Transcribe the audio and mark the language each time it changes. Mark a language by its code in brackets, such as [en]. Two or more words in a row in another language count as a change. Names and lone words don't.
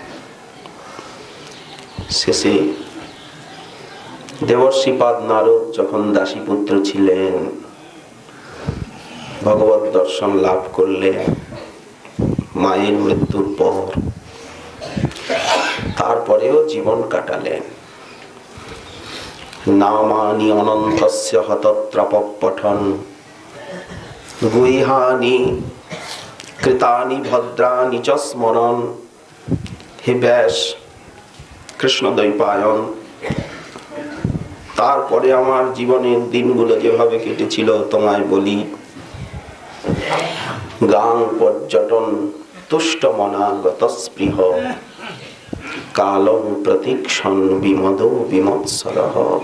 [bn] শেষে দেবর্ষিপাদ নারদ যখন দাসীপুত্র ছিলেন, ভগবত দর্শন লাভ করলেন মায়ের মৃত্যুর পর, তারপরেও জীবন কাটালেন। [sa] नामानि अनन्तस्य हतत्रापपठन गुहानि कृतानि भद्रानि च स्मरण। [bn] হে ব্যাস, কৃষ্ণ দ্বৈপায়ন, তারপরে আমার জীবনের দিনগুলো যেভাবে কেটেছিল তোমায় বলি। [sa] गां पर्यटन तुष्ट मनागत स्पृह कालं प्रतीक्षण विमद विमत्सरह।